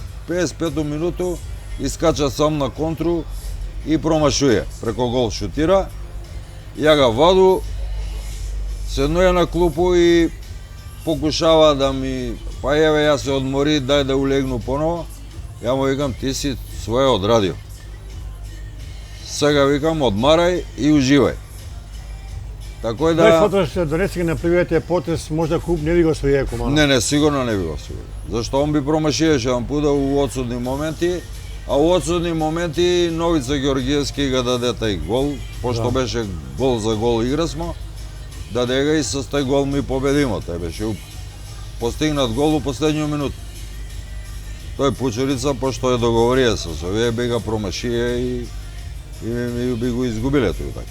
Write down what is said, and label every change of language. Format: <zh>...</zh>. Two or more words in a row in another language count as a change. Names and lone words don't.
<mk>55 минуту искача сам на контру и промашуе, преко гол шутира, ја га ваду, седнуе на клупу и покушава да ми, па еве ја се одмори, дај да улегну поново. Ја му викам ти си своje одрадио. Сега викам одмарај и уживај. Тако е да... Дали сматраш да рецимо на првијете потез можда клуб не би га освојио Куманово? Не, сигурно не би го освоил. Зашто он би промашиеше еден пуда у одсудни моменти, а у одсудни моменти Новица Ѓоргиевски ga даде тај гол, пошто беше гол за гол игра смо, даде ga и со тај гол ми победимо. Тој беше постигнат гол у последниот минут. Тој Пучурица, пошто е договорија со овие, би ga промашија и би го изгубиле тој така.</mk>